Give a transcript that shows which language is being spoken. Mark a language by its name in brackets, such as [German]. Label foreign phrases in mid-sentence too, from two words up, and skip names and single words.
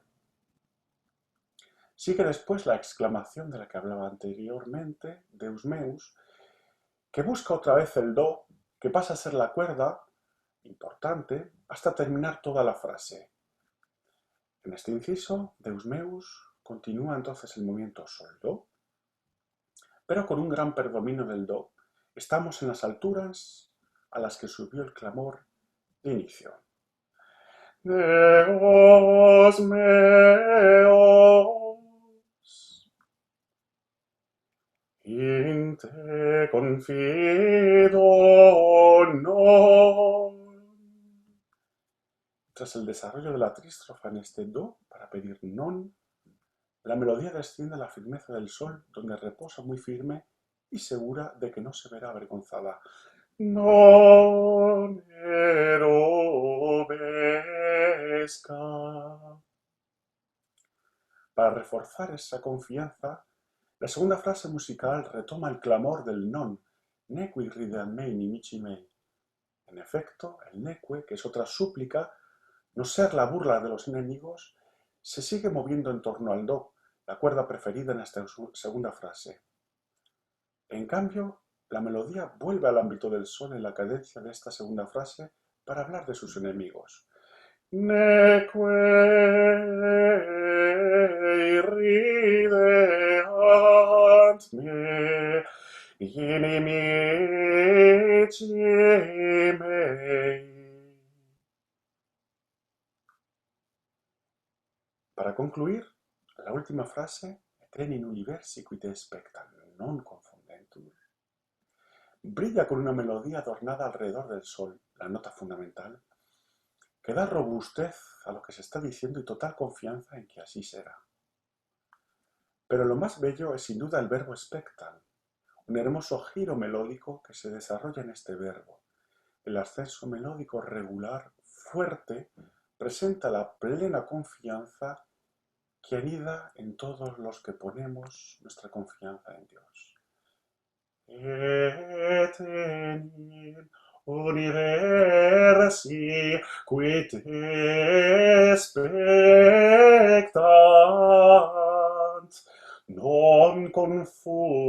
[Spanish] Sigue después la exclamación de la que hablaba anteriormente, [Latin] Deus meus, [Spanish] que busca otra vez el do, que pasa a ser la cuerda importante hasta terminar toda la frase. En este inciso, [Latin] Deus meus, [Spanish] continúa entonces el movimiento sol-do, pero con un gran predominio del do. Estamos en las alturas a las que subió el clamor de inicio. [Latin] Deus meus, in te confido non. [Spanish] Tras el desarrollo de la trístrofa en este do para pedir non, la melodía desciende a la firmeza del sol, donde reposa muy firme y segura de que no se verá avergonzada. [Latin] Non erobesca. [Spanish] Para reforzar esa confianza, la segunda frase musical retoma el clamor del [Latin] non, neque ridean mei nimici mei. [Spanish] En efecto, el neque, que es otra súplica, no ser la burla de los enemigos, se sigue moviendo en torno al do, la cuerda preferida en esta segunda frase. En cambio, la melodía vuelve al ámbito del sol en la cadencia de esta segunda frase para hablar de sus enemigos. [Latin] Neque rideant me inimici mei. [Spanish] Para concluir, la última frase, [Latin] Etenin universi qui te spectan, non confundentur, [Spanish] brilla con una melodía adornada alrededor del sol, la nota fundamental, que da robustez a lo que se está diciendo y total confianza en que así será. Pero lo más bello es sin duda el verbo spectan, un hermoso giro melódico que se desarrolla en este verbo. El ascenso melódico regular, fuerte, presenta la plena confianza que anida en todos los que ponemos nuestra confianza en Dios. [Latin] Etenin universi qui te spectant, non confundere